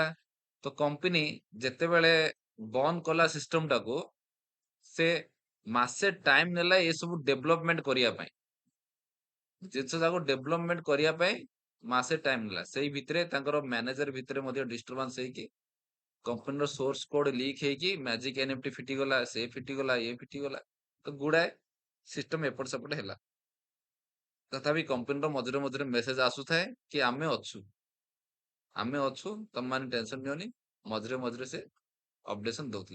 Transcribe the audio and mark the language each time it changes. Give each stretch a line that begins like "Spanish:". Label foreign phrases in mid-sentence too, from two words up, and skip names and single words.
Odia: ତ କମ୍ପାନୀ ଯେତେବେଳେ ବନ୍ଦ କଲା ସିଷ୍ଟମ ଟାକୁ, ସେ ମାସେ ଟାଇମ ନେଲା ଏସବୁ ଡେଭଲପମେଣ୍ଟ କରିବା ପାଇଁ। ଜିନିଷ ଯାକୁ ଡେଭଲପମେଣ୍ଟ କରିବା ପାଇଁ ମାସେ ଟାଇମ ନେଲା। ସେଇ ଭିତରେ ତାଙ୍କର ମ୍ୟାନେଜର ଭିତରେ ମଧ୍ୟ ଡିଷ୍ଟରବାନ୍ସ ହେଇକି
English: company source code
Odia: लीक ହେଇକି ମ୍ୟାଜିକ ଏନଏଫଟି ଫିଟିଗଲା, ସେ ଫିଟିଗଲା, ଇଏ ଫିଟିଗଲା। ତ ଗୁଡାଏ ସିଷ୍ଟମ ଏପଟ ସେପଟ ହେଲା। ତଥାପି କମ୍ପାନୀର ମଝିରେ ମଝିରେ ମେସେଜ ଆସୁଥାଏ କି ଆମେ ଅଛୁ, ଆମେ ଅଛୁ, ତମ ମାନେ ଟେନସନ ନିଅନି। ମଝିରେ ମଝିରେ ସେ ଅପଡେସନ ଦଉଥିଲେ।